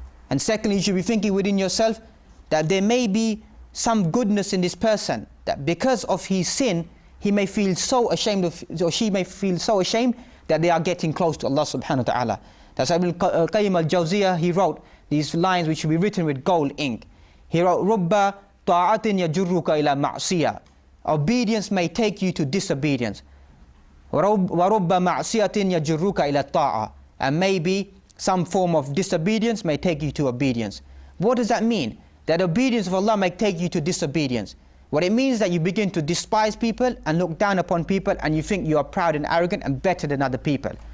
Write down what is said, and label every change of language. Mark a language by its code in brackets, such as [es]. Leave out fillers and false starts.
[en] And secondly, you should be thinking within yourself that there may be some goodness in this person, that because of his sin, he may feel so ashamed of, or she may feel so ashamed that they are getting close to Allah subhanahu wa ta'ala. That's Ibn Qayyim al-Jawziyah, he wrote these lines which should be written with gold ink. He wrote, [ar] رُبَّ طَاعَةٍ يَجُرُّكَ إِلَى مَعْصِيَةٍ. [en] Obedience may take you to disobedience. [ar] وَرُبَّ مَعْصِيَةٍ يَجُرُّكَ إِلَى الطَّاعَةِ. [en] And maybe some form of disobedience may take you to obedience. What does that mean? That obedience of Allah may take you to disobedience. What it means is that you begin to despise people and look down upon people, and you think you are proud and arrogant and better than other people.